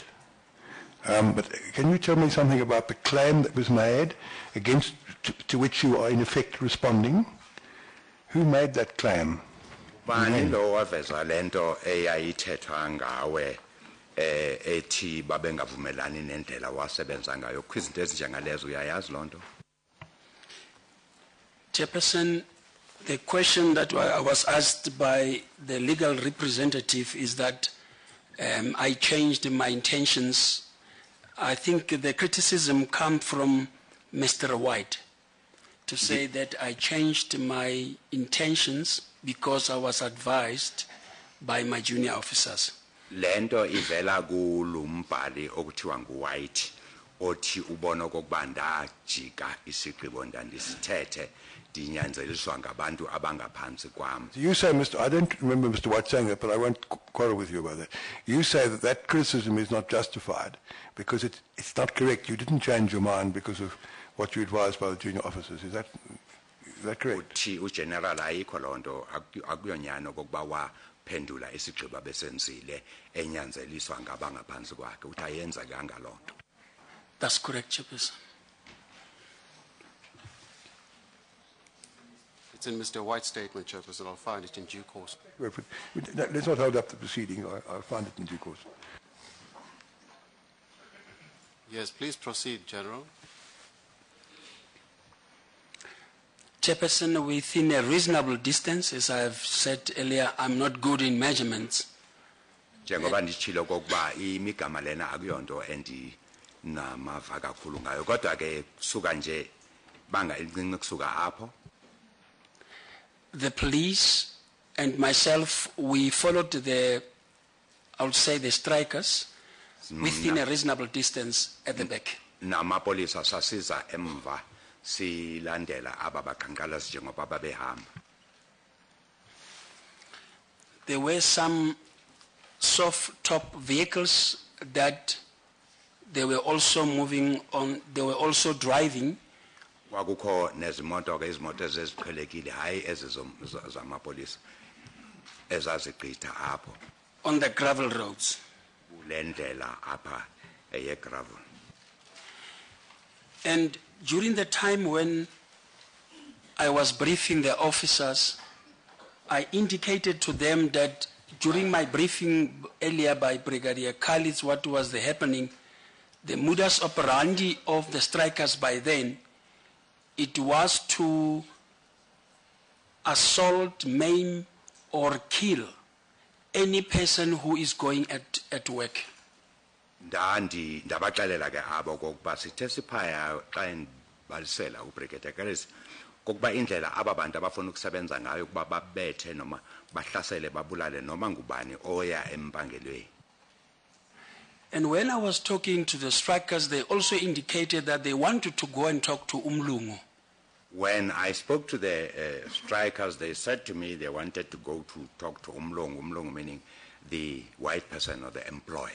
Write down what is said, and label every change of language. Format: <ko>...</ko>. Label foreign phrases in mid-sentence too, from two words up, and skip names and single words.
<en>But can you tell me something about the claim that was made against, to which you are in effect responding? Who made that claim?</en> <xh>Bani lo waveza lento eyayithethwa ngawe ethi babengavumelani nendlela wasebenza ngayo kwizinto ezinjengalezo uyayazi lonto?</xh> <en>Chairperson, the question that I was asked by the legal representative is that I changed my intentions. I think the criticism comes from Mr. White to say that I changed my intentions because I was advised by my junior officers.</en> <xh>Lento ivela kulumbhali okuthiwa nguWhite othi ubona okokuba ndajika isigqibo ndandisithethe dinyanzeliswa ngabantu abangaphansi kwami.</xh> <en>You say, I don't remember Mr. White saying that, but I won't quarrel with you about that. You say that that criticism is not justified because it's not correct. You didn't change your mind because of what you advised by the junior officers. Is that correct?</en> <xh>Uthi ugeneral ayikho lonto akuyonyani okokuba waphendula isigqibo besenzile enyanzeliswa ngabangaphansi kwakhe uthi ayenza kangalonto.</xh> <en>That's correct, Chairperson. it's in Mr. White's statement, Chairperson. I'll find it in due course. Let's not hold up the proceeding. I'll find it in due course. Yes, please proceed, General. Chairperson, within a reasonable distance, as I have said earlier, I'm not good in measurements.</en> <xh>Njengoba nditshilo kokuba imigama lena akuyonto endinamava kakhulu ngayo kodwa ke kusuka nje banga elincinci kusuka apho.</xh> <en>The police and myself, we followed I would say the strikers within a reasonable distance at the back.</en> <xh>Namapolisa sasiza emva silandela aba bakhankalazi njengoba babehamba.</xh> <en>There were some soft top vehicles that they were also moving on, they were also driving.</en> <xh>Kwakukho nezimoto ke izimoto eziqhelekile hayi ezizamapolisa ezazigqitha apho</xh> <en>on the gravel roads.</en> <xh>Lendlela apha gravel.</xh> <en>And during the time when I was briefing the officers, I indicated to them that during my briefing earlier by Brigadier Khalid, what was happening, the modus operandi of the strikers by then, it was to assault, maim, or kill any person who is going at work.</en> <xh>Ndabaxelela ke abo kokuba sithe siphaya xa ndibalisela uBrigadier Karis kokuba indlela aba bantu abafuna ukusebenza ngayo kuba babethe noma bahlasele babulale noma ngubani oya empangelweni.</xh> <en>And when I was talking to the strikers, they also indicated that they wanted to go and talk to Umlungu. When I spoke to the strikers, they said to me they wanted to go to talk to Umlungu meaning the white person or the employer.</en>